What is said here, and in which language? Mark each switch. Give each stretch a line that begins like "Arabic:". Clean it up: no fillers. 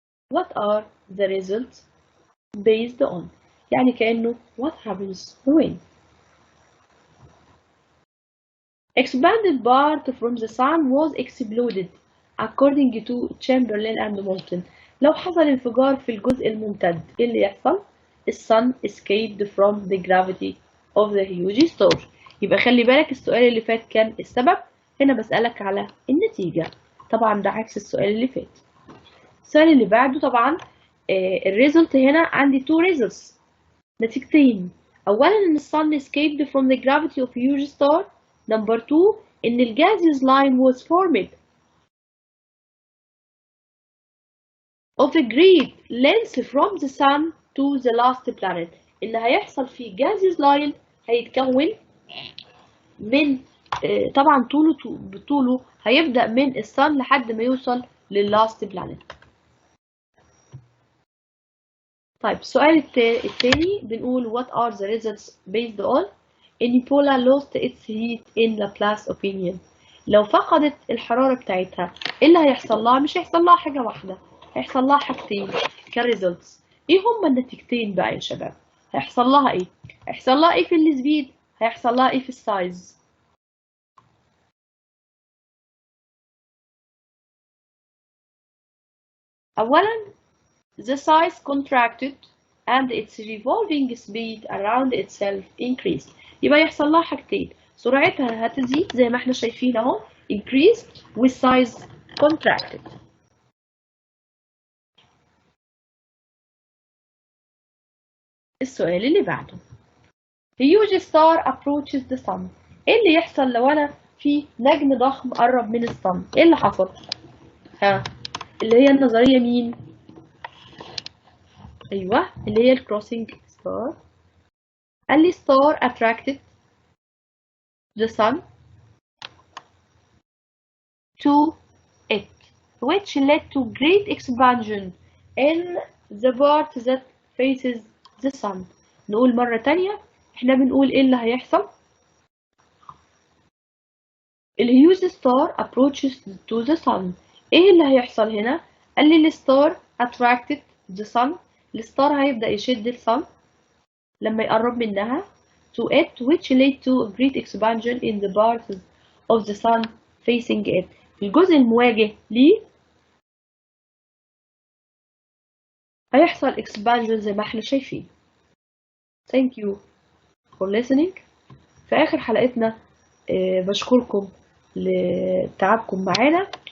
English: What are the results based on؟
Arabic: يعني كأنه
English: what happens when. Expanded part from the sun was exploded according to Chamberlain and Moulton.
Arabic: لو حصل انفجار في الجزء الممتد ايه اللي يحصل؟ ال
English: sun escaped from the gravity of the huge star.
Arabic: يبقى خلي بالك السؤال اللي فات كان السبب، هنا بسألك على النتيجة. طبعا ده عكس السؤال اللي فات. السؤال اللي بعده طبعا الريزلت هنا عندي
English: two results،
Arabic: نتيجتين. أولا إن
English: الsun escaped from the gravity of huge star. Number 2 إن الgaseous line was formed of a great length from the sun to the last planet.
Arabic: إن هيحصل فيه gaseous line هيتكون من طبعا طوله هيبدأ من الصن لحد ما يوصل لللاست بلانيت. طيب السؤال الثاني بنقول
English: what are the results based on Nebula lost its heat in Laplace opinion.
Arabic: لو فقدت الحرارة بتاعتها ايه اللي هيحصل لها؟ مش هيحصل لها حاجة واحدة، هيحصل لها حاجتين كريزلتس. ايه هما النتيجتين بقى يا شباب؟ هيحصل لها ايه؟ هيحصل لها ايه في السبيد؟ هيحصل لها ايه في السايز؟ اولا
English: the size contracted and its revolving speed around itself increased.
Arabic: يبقى يحصل لها حاجتين، سرعتها هتزيد زي ما احنا شايفين اهو increased والsize contracted. السؤال اللي بعده
English: huge star approaches the sun.
Arabic: ايه اللي يحصل لو انا في نجم ضخم قرب من الصن؟ ايه اللي حصل؟ اللي هي النظرية مين؟ ايوه اللي هي الكروسنج ستار. قال لي
English: star attracted the sun to it which led to great expansion in the part that faces the sun.
Arabic: نقول مرة تانية، احنا بنقول ايه اللي هيحصل؟ الهيوج ستار
English: approaches to the sun.
Arabic: ايه اللي هيحصل هنا؟ قال لي الستار
English: attracted the sun.
Arabic: الستار هيبدأ يشد الصن لما يقرب منها
English: to it which led to great expansion in the parts of the sun facing it.
Arabic: الجزء المواجه ليه هيحصل expansion زي ما احنا شايفين.
English: Thank you for listening.
Arabic: في آخر حلقتنا بشكركم لتعبكم معانا.